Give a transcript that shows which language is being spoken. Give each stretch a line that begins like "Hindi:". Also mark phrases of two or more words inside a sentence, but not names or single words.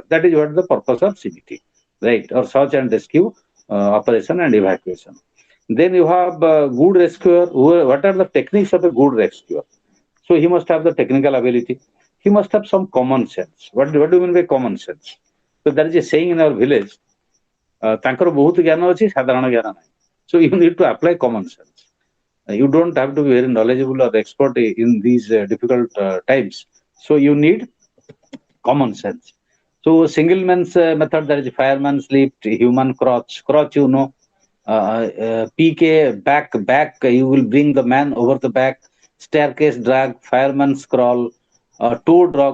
English: That is what the purpose of CBT, right? Or search and rescue operation and evacuation. Then you have good rescuer. What are the techniques of a good rescuer? So he must have the technical ability. He must have some common sense. What do you mean by common sense? So there is a saying in our village,
Odia: ତାଙ୍କର ବହୁତ ଜ୍ଞାନ ଅଛି ସାଧାରଣ ଜ୍ଞାନ ନାହିଁ.
English: So you need to apply common sense. You don't have to be very knowledgeable or expert in these difficult times. So you need common sense. So single man's method, there is fireman's lift, human crutch. Crutch, you know, PK, back, you will bring the man over the back, staircase drag, fireman's crawl, tow drag.